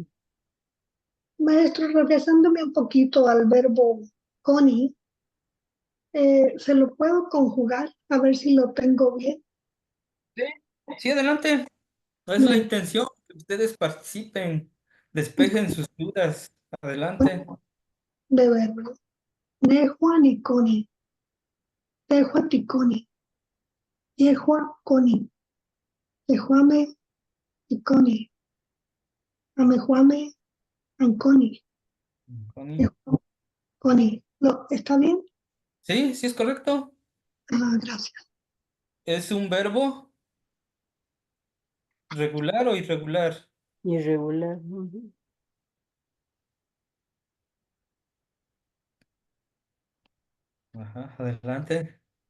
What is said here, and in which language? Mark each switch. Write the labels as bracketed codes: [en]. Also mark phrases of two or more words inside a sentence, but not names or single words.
[es] Maestro, regresándome un poquito al verbo coni, ¿se lo puedo conjugar? A ver si lo tengo bien. Sí, sí, adelante. No es la Bueno, intención que ustedes participen, despejen sus dudas. Adelante. de verbo. [nah] Nehua ni coni, tehua ticoni, yehua coni, tejuame ticoni, amejuame anconi, Connie. yehua coni. [es] ¿Está bien? Sí, sí es correcto. Ah, gracias. Es un verbo regular o irregular. Irregular. Ujú. Ajá, adelante.